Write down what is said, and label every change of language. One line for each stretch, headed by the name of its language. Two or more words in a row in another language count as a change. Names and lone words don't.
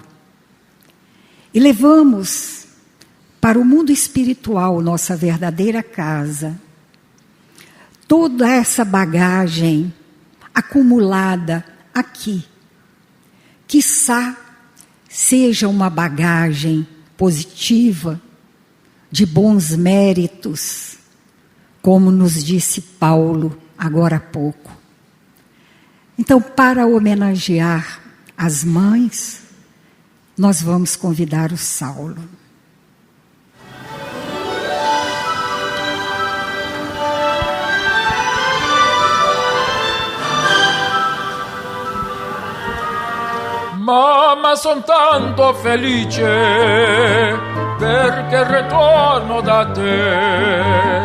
Portuguese: E levamos para o mundo espiritual, nossa verdadeira casa, toda essa bagagem acumulada aqui, quiçá seja uma bagagem positiva, de bons méritos, como nos disse Paulo agora há pouco. Então, para homenagear as mães, nós vamos convidar o Saulo.
Italian: Mamma, son tanto felice perché ritorno da te.